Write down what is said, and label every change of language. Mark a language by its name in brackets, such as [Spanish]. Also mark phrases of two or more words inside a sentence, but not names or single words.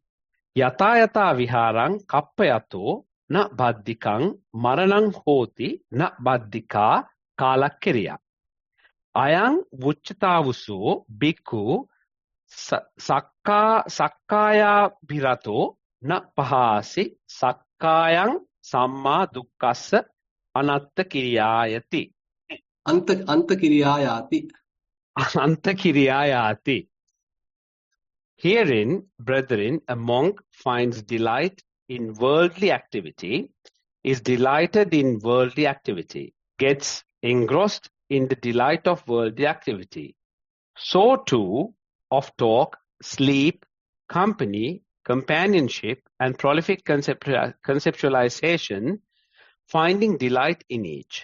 [Pali] Yata viharang kappayato na baddikang maranang hoti na baddika kalakiriya. Ayang vuccatavuso bhikkhu sakkaya bhirato na pahasi sakkayang samma dukkassa anatta kiriyayati. Anta kiriyayati. Anta kiriyayati. [English] Herein, brethren, a monk finds delight in worldly activity, is delighted in worldly activity, gets engrossed in the delight of worldly activity. So too, of talk, sleep, company, companionship, and prolific conceptualization, finding delight in each.